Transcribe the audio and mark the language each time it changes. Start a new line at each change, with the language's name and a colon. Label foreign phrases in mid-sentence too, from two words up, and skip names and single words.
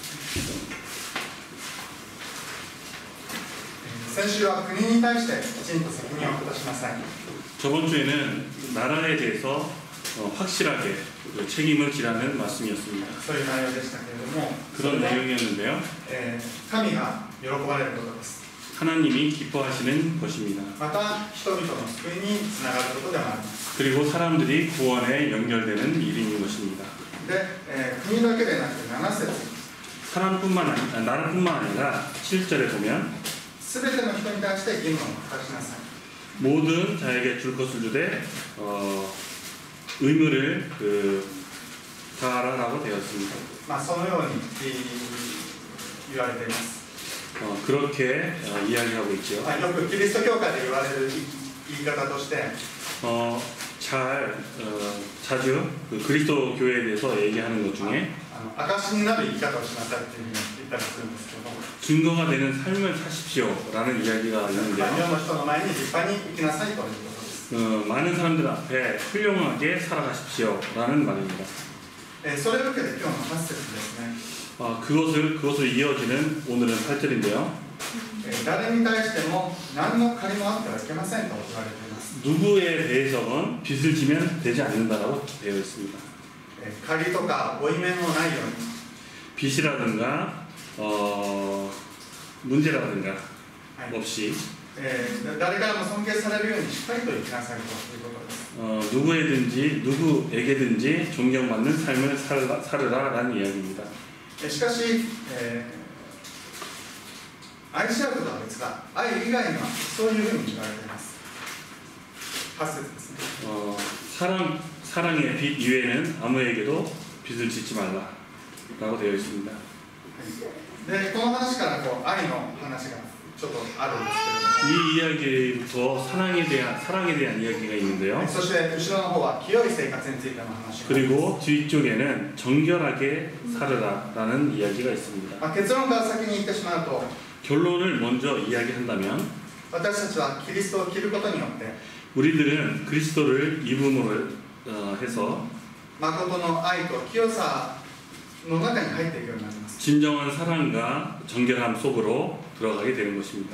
Japanese: 先週は国に対してきちんと責任を果たしなさい。
Korean: 저번 주에는 나라에 대해서 확실하게 책임을 지라는 말씀이었습니다.
Japanese: そういう内容でしたけれども、
Korean: 그런 내용이었는데요.
Japanese: 神が喜ばれることです。
Korean: 하나님이 기뻐하시는 것입니다.
Japanese: また人々の救いにつながることでもあります。
Korean: 그리고 사람들이 구원에 연결되는 일인 것입니다.
Japanese: で、国だけでなく7節
Korean: 나라뿐만 아니라 7절에 보면
Japanese: すべての人に対して義務を果たしなさい。
Korean: 모든 자에게 줄 것을 주되 의무를 다하라고 되었습니다.
Japanese: そのように言われています。
Korean: 그렇게 이야기하고 있죠.
Japanese: よくキリスト教会で言われる言い方として、
Korean: 자주 그리스도 교회에 대해서 얘기하는 것 중에
Japanese: 証になる生き方をしなさいというふうに言ったりするんですけども、
Korean: 증거가 되는 삶을 사십시오라는 이야기가 있는데요.
Japanese: 世の人の前に立派に生きなさいということです。
Korean: 많은 사람들 앞에 훌륭하게 살아가십시오라는 말입니다.
Japanese: それを受けて今日の8節ですね。
Korean: 그것을 이어지는 오늘은 8절인데요.
Japanese: 誰に対しても何の借りもあってはいけませんと言われています。
Korean: 누구에 대해서는 빚을 지면 되지 않는다라고 되어 있습니다.
Japanese: 借りとか負い目のないように、
Korean: 빚이라든가 문제라든가 없이
Japanese: 誰からも尊敬されるようにしっかりと生きなさいということです。
Korean: 누구에게든지 존경받는 삶을 살으라라는 이야기입니다.
Japanese: しかし、愛し合うことは別だ。愛以外にはそういうふうに言われています。8節ですね。
Korean: 사랑의 빚 이외에는 아무에게도 빚을 짓지 말라라고 되어 있습니다.
Japanese: で、この話から愛の話がちょっとあるんですけれども、
Korean: 이 이야기부터 사랑에 대한 이야기가 있는데요.
Japanese: そして後ろの方は清い生活についての話が、
Korean: 그리고 뒤쪽에는 정결하게 살으라라는 이야기가 있습니다.
Japanese: 結論から先に言ってしまうと、
Korean: 결론을 먼저 이야기한다면
Japanese: 私たちはキリストを着ることによって
Korean: 우리들은 그리스도를 입음으로 해서
Japanese: 誠の愛と清さの中に入っていくようになります。
Korean: 진정한 사랑과 정결함 속으로 들어가게 되는 것입니다.